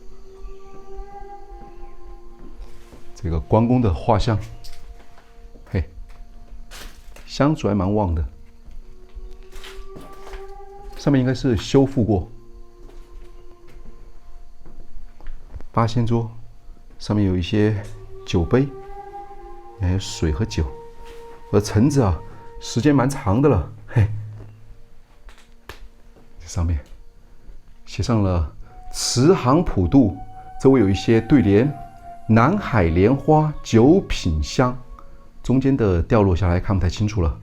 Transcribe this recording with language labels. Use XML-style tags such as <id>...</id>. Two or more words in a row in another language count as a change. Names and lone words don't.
<zh>這個關公的畫像，嘿，香烛還蠻旺的。上面應該是修復過。八仙桌上面有一些酒杯，還有水和酒，而橙子啊，时间蠻長的了，嘿。這上面寫上了“慈航普渡”，周圍有一些對聯：“南海蓮花九品香”，中間的掉落下來看不太清楚了。</zh>